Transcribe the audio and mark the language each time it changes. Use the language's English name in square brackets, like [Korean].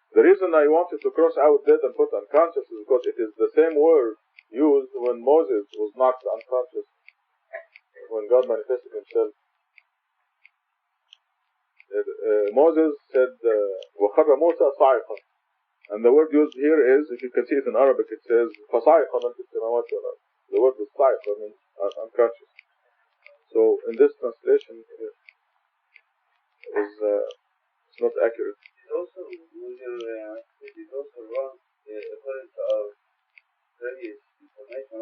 [English] The reason I wanted to cross out dead and put unconscious is because it is the same word used when Moses was knocked unconscious, when God manifested himself. Moses said, [Arabic] وَخَرَّ مُوسَى صَاعِقًا. [English] And the word used here is, if you can see it in Arabic, it says [Arabic] فَصَاعِقًا مَنْ فِي السَّمَاوَاتِ وَالْأَرْضِ. [English] The word is صَاعِقًا, means unconscious. So in this translation, it's not accurate. It also, it also wrong according to our previous information.